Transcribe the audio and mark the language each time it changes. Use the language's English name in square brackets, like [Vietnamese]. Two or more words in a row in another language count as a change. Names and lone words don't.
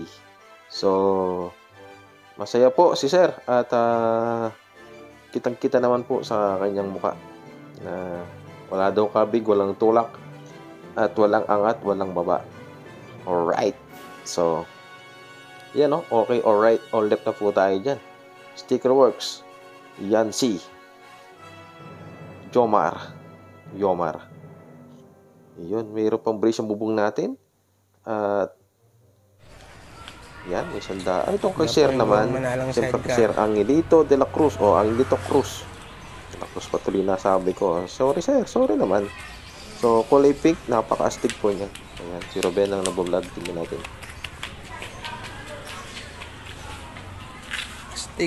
[Filipino] So, masaya po si Sir at kitang-kita naman po sa kanyang muka na wala daw kabig, walang tulak at walang angat, walang baba. Alright. So, yan o. [English] Okay, alright. [Filipino] All left na po tayo dyan. Sticker Works. Yancy. Yomar. Yun, mayroon pang brace ang bubong natin. At yan, may sanda. Itong kay Sir naman. Siyempre kay Sir Angelito de la Cruz. Angelito Cruz. De la Cruz patuloy na sabi ko. Sorry Sir, sorry naman. So, kulay pink. Napaka-astig po niya. Ayan, si Ruben ang nabublog. Tingnan natin. Astig.